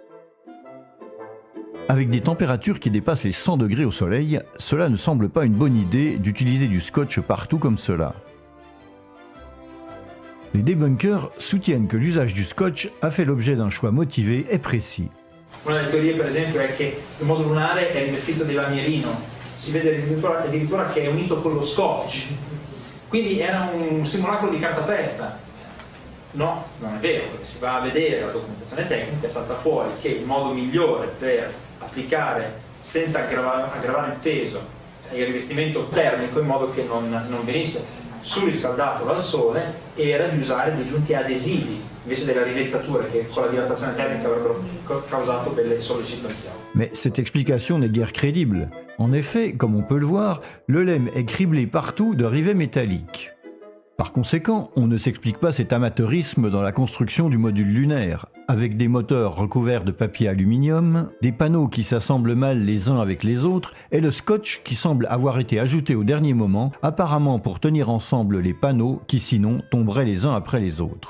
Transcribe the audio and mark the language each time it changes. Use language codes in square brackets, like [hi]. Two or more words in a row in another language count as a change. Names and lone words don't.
[fr] Avec des températures qui dépassent les 100 degrés au soleil, cela ne semble pas une bonne idée d'utiliser du scotch partout comme cela. Les debunkers soutiennent que l'usage du scotch a fait l'objet d'un choix motivé et précis. [it] Una delle teorie, per esempio, è che il modulo lunare è rivestito di lamierino. Si vede addirittura che è unito con lo scotch. Quindi era un simulacro di cartapesta. No, non è vero, perché si va a vedere la documentazione tecnica e salta fuori che il modo migliore per applicare senza aggravare il peso il rivestimento termico in modo che non venisse surriscaldato dal sole era di usare dei giunti adesivi invece della rivettatura che con la dilatazione termica avrebbero causato delle sollecitazioni. [fr] Mais cette explication n'est guère crédible. En effet, comme on peut le voir, le LEM est criblé partout de rivets métalliques. Par conséquent, on ne s'explique pas cet amateurisme dans la construction du module lunaire, avec des moteurs recouverts de papier aluminium, des panneaux qui s'assemblent mal les uns avec les autres, et le scotch qui semble avoir été ajouté au dernier moment, apparemment pour tenir ensemble les panneaux qui sinon tomberaient les uns après les autres.